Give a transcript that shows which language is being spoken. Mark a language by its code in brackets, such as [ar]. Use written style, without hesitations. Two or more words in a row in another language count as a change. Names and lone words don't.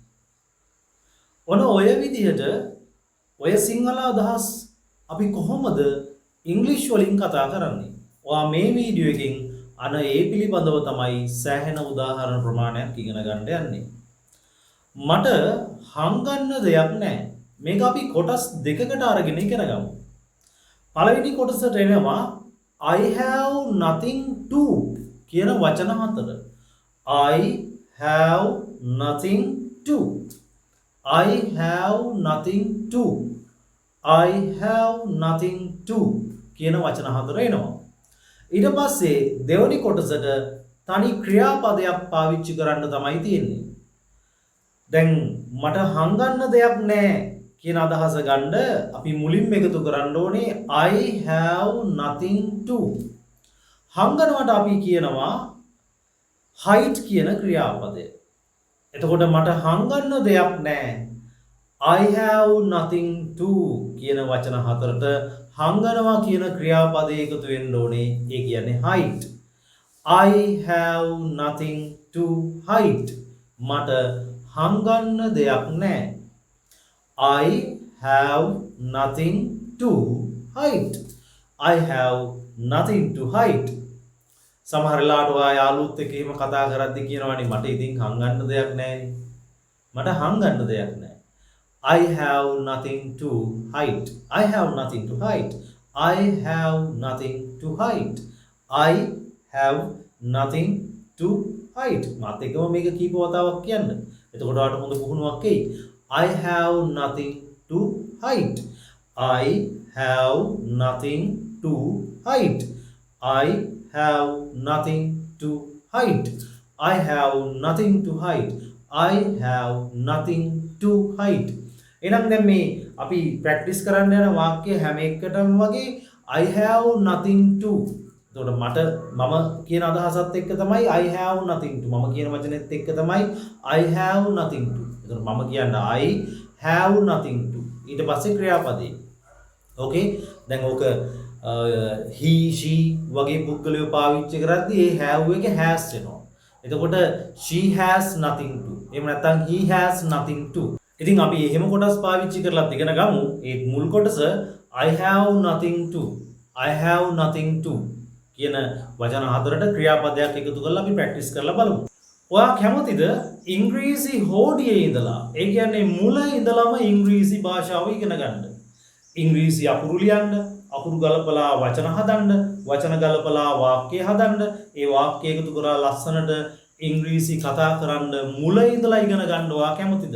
[si] ඔන ඔය විදිහට ඔය සිංහල අදහස් අපි කොහොමද ඉංග්‍රීසි වලින් කතා කරන්නේ? ඔයා මේ වීඩියෝ එකෙන් අන ඒ පිළිබඳව තමයි සෑහෙන උදාහරණ ප්‍රමාණයක් ඉගෙන ගන්න යන්නේ. මට හංගන්න දෙයක් නැහැ. මේක අපි කොටස් දෙකකට අරගෙන ඉගෙන ගමු. පළවෙනි කොටසට එනවා [en] I have nothing to [si] කියන වචන හතර. [en] I have nothing to. I have nothing to. I have nothing to [si] කියන වචන හතර එනවා. ඊට පස්සේ දෙවෙනි කොටසට තනි ක්‍රියාපදයක් පාවිච්චි කරන්න තමයි තියෙන්නේ. දැන් මට හංගන්න දෙයක් නැහැ කියන අදහස ගන්න අපි මුලින්ම එකතු කරන්න ඕනේ [en] I have nothing to. [si] හංගනවට අපි කියනවා height කියන ක්‍රියාපදය. එතකොට මට හංගන්න දෙයක් නැහැ. [en] I have nothing to [si] කියන වචන හතරට හංගනවා කියන ක්‍රියාපදය එකතු වෙන්න ඕනේ. ඒ කියන්නේ height. [en] I have nothing to height. [si] මට හංගන්න දෙයක් නැහැ. [en] I have nothing to hide. I have nothing to hide. [si] සමහර වෙලාවට ඔයා යාළුවොත් එක්ක එහෙම කතා කරද්දී කියනවානේ මට ඉතින් හංගන්න දෙයක් නැහැනේ. මට හංගන්න දෙයක් නැහැ. [en] I have nothing to hide. I have nothing to hide. I have nothing to hide. I have nothing to hide. [si] මාත් එක්කම මේක කීප වතාවක් කියන්න. එතකොට ඔයාලට හොඳ පුහුණුවක් එයි. [en] I have nothing to hide. I have nothing to hide. I have nothing to hide. I have nothing to hide. I have nothing to hide. [si] එහෙනම් දැන් මේ අපි ප්‍රැක්ටිස් කරන්න යන වාක්‍ය හැම එකටම වගේ [en] I have nothing to. [si] එතකොට මම කියන අදහසත් එක්ක තමයි [en] I have nothing to. [si] මම කියන වචනේත් එක්ක තමයි [en] I have nothing to. [si] එතකොට මම කියන්නේ [en] I have nothing to. [si] ඊට පස්සේ ක්‍රියාපදේ. ඕකේ? දැන් ඕක [en] he she [si] වගේ පුද්ගලයෝ පාවිච්චි කරද්දී ඒ have එකේ has වෙනවා. [en] එතකොට she has nothing to. එහෙම නැත්නම් he has nothing to. [si] ඉතින් අපි එහෙම කොටස් පාවිච්චි කරලා ඉගෙන ගමු. ඒ මුල් කොටස [en] I have nothing to. I have nothing to [si] කියන වචන හතරට ක්‍රියාපදයක් එකතු කරලා අපි ප්‍රැක්ටිස් කරලා බලමු. ඔයා කැමතිද ඉංග්‍රීසි හෝඩියේ ඉඳලා ඒ කියන්නේ මුල ඉඳලම ඉංග්‍රීසි භාෂාව ඉගෙන ගන්න? ඉංග්‍රීසි අකුරු ලියන්න, අකුරු ගලපලා වචන හදන්න, වචන ගලපලා වාක්‍ය හදන්න, ඒ වාක්‍ය එකතු කරලා ලස්සනට ඉංග්‍රීසි කතා කරන්න මුල ඉඳලා ඉගෙන ගන්න ඔයා කැමතිද?